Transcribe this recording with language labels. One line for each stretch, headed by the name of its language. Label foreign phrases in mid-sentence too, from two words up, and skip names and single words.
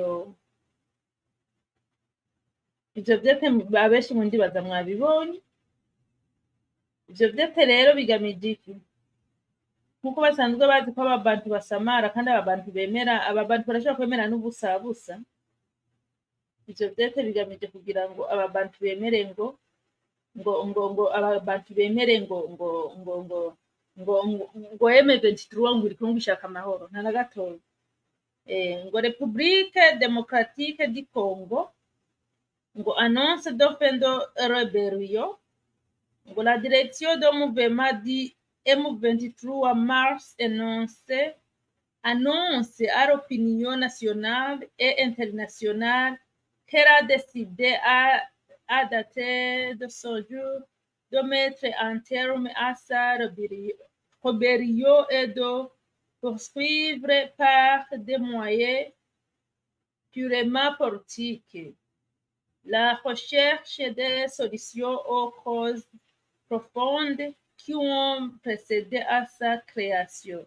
Rundi: ivyo vyete abenshi mu ndibaza mwabibonye ivyo vyete rero bigamije iki nkuko basanzwe bazi ko ababantu basamara kandi ababantu barashobora kwemera n'ubusabusa ivyo vyete bigamije kugira ngo ababantu bemere ngo ababantu bemere ngo M23 ngo iriko ngishaka amahoro nta na gatoya ngo République démocratique du Congo ngo
French: annonce de fin de rébellion ngo la direction de mouvement du M23 mars énoncé annonce à l'opinion nationale et internationale qu'elle a décidé à dater de ce jour de mettre un terme à sa rébellion et de poursuivre par des moyens purement politiques la recherche des solutions aux causes profondes qui ont précédé à sa création.